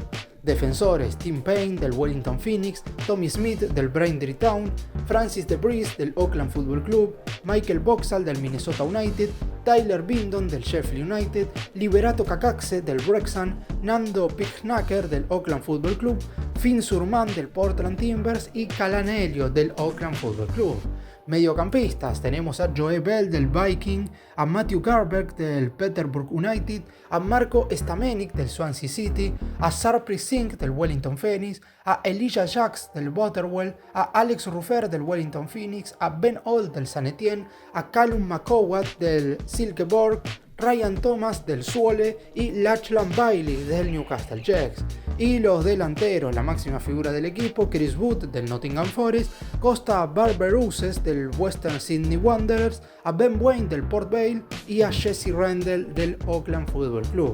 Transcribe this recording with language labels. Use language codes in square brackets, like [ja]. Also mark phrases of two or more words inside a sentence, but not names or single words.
[es] Defensores: Tim Payne del Wellington Phoenix, Tommy Smith del Braintree Town, Francis de Vries del Auckland Football Club, Michael Boxall del Minnesota United, Tyler Bindon del Sheffield United, Liberato Kakakse del Wrexham, Nando Picnacker del Auckland Football Club, Finn Surman del Portland Timbers y Callan Elliott del Auckland Football Club. Mediocampistas: tenemos a Joe Bell del Viking, a Matthew Garberg del Peterborough United, a Marco Stamenik del Swansea City, a Sarpreet Singh del Wellington Phoenix, a Elijah Jacks del Motherwell, a Alex Ruffer del Wellington Phoenix, a Ben Old del San Etienne, a Callum McCowat del Silkeborg, Ryan Thomas del Zwolle y Lachlan Bailey del Newcastle Jets. Y los delanteros, la máxima figura del equipo, Chris Wood del Nottingham Forest, Costa Barberouses del Western Sydney Wanderers, a Ben Waine del Port Vale y a Jesse Rendell del Auckland Football Club.